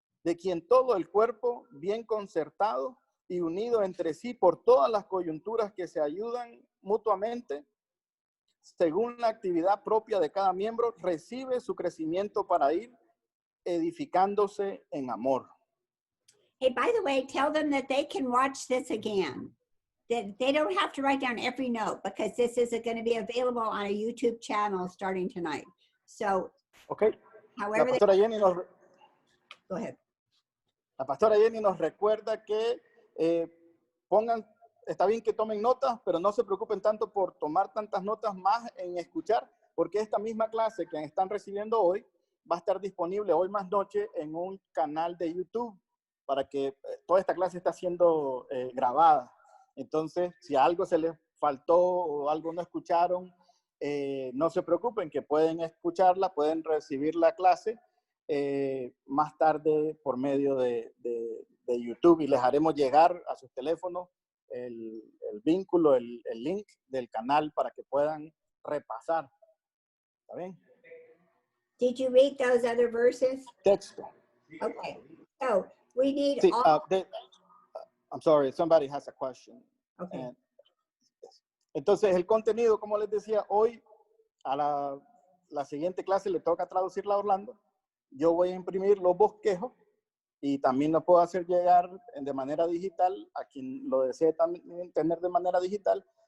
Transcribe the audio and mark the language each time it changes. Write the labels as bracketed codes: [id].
[es] de quien todo el cuerpo, bien concertado y unido entre sí por todas las coyunturas que se ayudan mutuamente, según la actividad propia de cada miembro, recibe su crecimiento para ir edificándose en amor. [en] Hey, by the way, tell them that they can watch this again. That they don't have to write down every note because this is going to be available on a YouTube channel starting tonight. So, Okay. however, [es] La pastora Jenny [en] go ahead. [es] La pastora Jenny nos recuerda que está bien que tomen notas, pero no se preocupen tanto por tomar tantas notas, más en escuchar, porque esta misma clase que están recibiendo hoy va a estar disponible hoy más noche en un canal de YouTube, para que toda esta clase está siendo grabada. Entonces, si algo se les faltó o algo no escucharon, no se preocupen, que pueden escucharla, pueden recibir la clase más tarde por medio de YouTube, y les haremos llegar a sus teléfonos el vínculo, el link del canal para que puedan repasar. ¿Está bien? [en] Did you read those other verses? [es] Texto. [en] Okay. So we need [es] Sí, [en] all. I'm sorry, somebody has a question. Okay. [es] Entonces, el contenido, como les decía, hoy a la siguiente clase le toca traducirla a Orlando. Yo voy a imprimir los bosquejos y también lo puedo hacer llegar de manera digital a quien lo desee también tener de manera digital.